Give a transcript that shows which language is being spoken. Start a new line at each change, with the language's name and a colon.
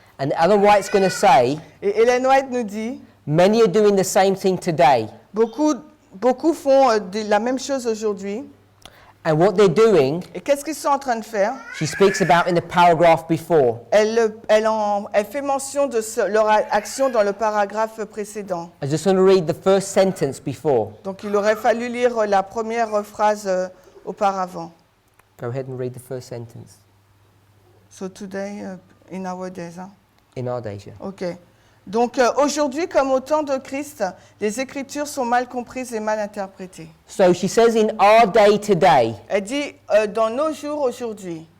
English: And Ellen White's going to say,
French: Et Ellen White nous dit,
English: many are doing the same thing today.
French: beaucoup font la même chose aujourd'hui.
English: And what they're doing,
French: Et qu'est-ce qu'ils sont en train de faire?
English: she speaks about in the paragraph before.
French: Elle fait mention de leur action dans le paragraphe précédent.
English: I just want to read the first sentence before.
French: Donc il aurait fallu lire la première phrase auparavant.
English: Go ahead and read the first sentence. So today, in our days. Hein? In our days, yeah. Ok.
French: Donc aujourd'hui, comme au temps de Christ, les Écritures sont mal comprises et mal interprétées.
English: So she says in our day today,
French: Elle dit dans nos jours aujourd'hui,